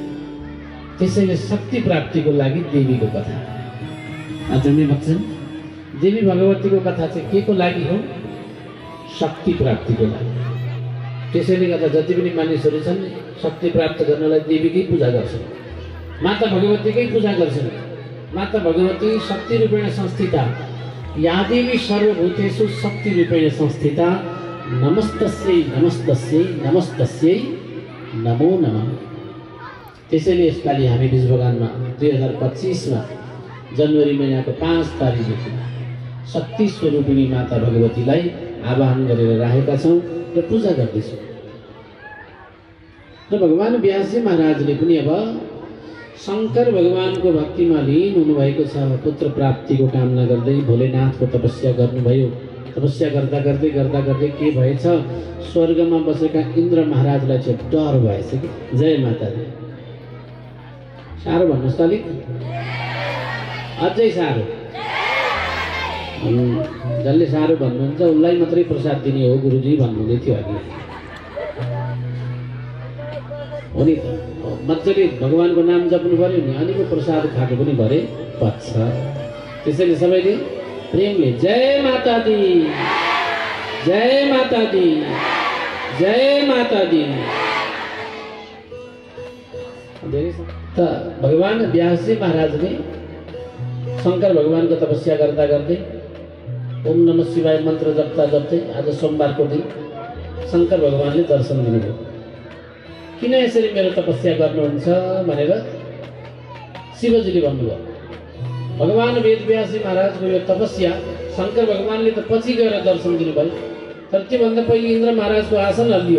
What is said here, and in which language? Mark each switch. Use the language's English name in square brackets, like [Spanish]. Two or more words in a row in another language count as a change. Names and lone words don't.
[Nepali] त्यसैले शक्ति प्राप्तिको लागि देवीको कथा। आदरणीय भक्तजन, देवी भगवतीको कथा चाहिँ के को लागि हो? शक्ति प्राप्तिको लागि। त्यसैले गर्दा जति पनि मानिसहरू छन् शक्ति प्राप्त गर्नलाई देवीकै पूजा गर्छन्, माता भगवतीकै पूजा गर्छन्। [Sanskrit] माता भगवती शक्ति रूपेण संस्थिता, या देवी सर्वभूतेषु शक्ति रूपेण संस्थिता, नमस्तस्यै नमस्तस्यै नमस्तस्यै नमो नमः। [Nepali] त्यसैले यसपालि हामी बिजबगानमा 2025मा जनवरी महिनाको 5 तारिकदेखि शक्ति स्वरूपिणी माता भगवतीलाई आवाहन गरेर राखेका छौँ र पूजा गर्दैछौँ। र भगवान व्यासजी महाराजले पनि अब शङ्कर भगवानको भक्तिमा लीन हुनुभएको छ। पुत्र प्राप्तिको कामना गर्दै भोलेनाथको तपस्या गर्नुभयो। तपस्या गर्दा गर्दै के भएछ? स्वर्गमा बसेका इन्द्र महाराजलाई चाहिँ डर भएछ कि। [Punjabi] जय माता दी। [Nepali] साह्रो भन्नुहोस् त अलिक, अझै साह्रो। जसले साह्रो भन्नुहुन्छ उसलाई मात्रै प्रसाद दिने हो गुरुजी भन्नुहुँदै थियो अघि। हो नि त, मजाले भगवानको नाम जप्नु पर्यो नि, अलिकति प्रसाद खाएको पनि भरे पच्छ। त्यसैले सबैले प्रेमले [Punjabi] जय माता दी, जय माता दी, जय माता दी। [Nepali] त भगवान व्यासजी महाराजले शङ्कर भगवानको तपस्या गर्दा गर्दै [Sanskrit] ओम नमः शिवाय [Nepali] मन्त्र जप्दा जप्दै आज सोमबारको दिन शङ्कर भगवानले दर्शन दिनुभयो। किन यसरी मेरो तपस्या गर्नुहुन्छ भनेर शिवजीले भन्नुभयो। भगवान वेदव्यासजी महाराजको यो तपस्या शङ्कर भगवानले त पछि गएर दर्शन दिनुभयो, तर त्योभन्दा पहिले इन्द्र महाराजको आसन हल्लियो।